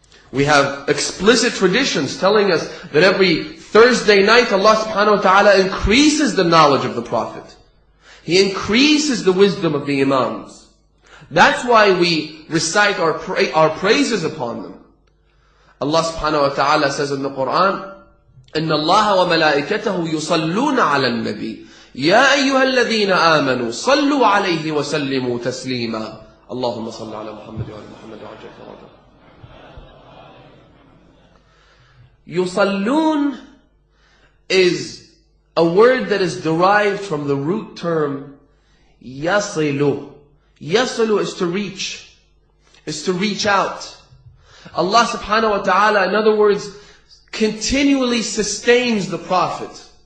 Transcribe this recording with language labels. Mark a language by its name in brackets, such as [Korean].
[English] We have explicit traditions telling us that every Thursday night Allah subhanahu wa ta'ala increases the knowledge of the Prophet. He increases the wisdom of the Imams. That's why we recite our praises upon them. [Arabic] Allah subhanahu wa ta'ala says in the Quran, إن الله وملائكته يصلون على النبي يا أيها الذين آمنوا صلوا عليه وسلموا تسليما اللهم صل على محمد وعلى محمد وعجل فرجه. [English] يصلون is a word that is derived from the root term يصل. يصل is to reach, is to reach out. Allah subhanahu wa ta'ala, in other words, continually sustains the Prophet.